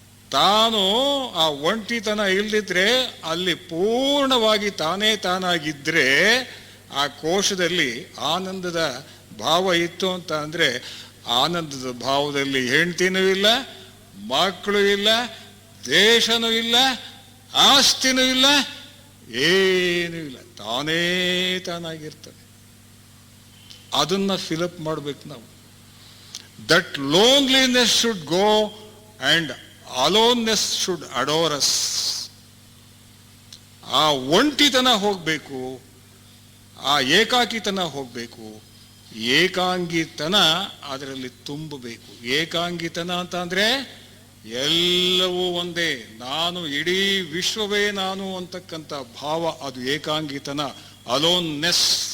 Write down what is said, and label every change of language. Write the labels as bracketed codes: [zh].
[kn] ತಾನು ಆ ಒಂಟಿತನ ಇಲ್ದಿದ್ರೆ, ಅಲ್ಲಿ ಪೂರ್ಣವಾಗಿ ತಾನಾಗಿದ್ರೆ, ಆ ಕೋಶದಲ್ಲಿ ಆನಂದದ ಭಾವ ಇತ್ತು ಅಂತ ಅಂದ್ರೆ, ಆನಂದದ ಭಾವದಲ್ಲಿ ಹೆಂಡತಿನೂ ಇಲ್ಲ, ಮಕ್ಕಳು ಇಲ್ಲ, ದೇಶನೂ ಇಲ್ಲ, ಆಸ್ತಿನೂ ಇಲ್ಲ, ಏನೂ ಇಲ್ಲ, ತಾನಾಗಿರ್ತದೆ. ಅದನ್ನ ಫಿಲಪ್ ಮಾಡ್ಬೇಕು ನಾವು. [en] That loneliness should go and aloneness should adore us. [kn] ಆ ಒಂಟಿತನ ಹೋಗಬೇಕು, ಆ ಏಕಾಕಿತನ ಹೋಗಬೇಕು, ಏಕಾಂಗಿತನ ಅದರಲ್ಲಿ ತುಂಬಬೇಕು. ಏಕಾಂಗಿತನ ಅಂತ ಅಂದ್ರೆ ಎಲ್ಲವೂ ಒಂದೇ, ನಾನು ಇಡೀ ವಿಶ್ವವೇ ನಾನು ಅಂತಕ್ಕಂಥ ಭಾವ, ಅದು ಏಕಾಂಗಿತನ, ಅಲೋನ್ನೆಸ್.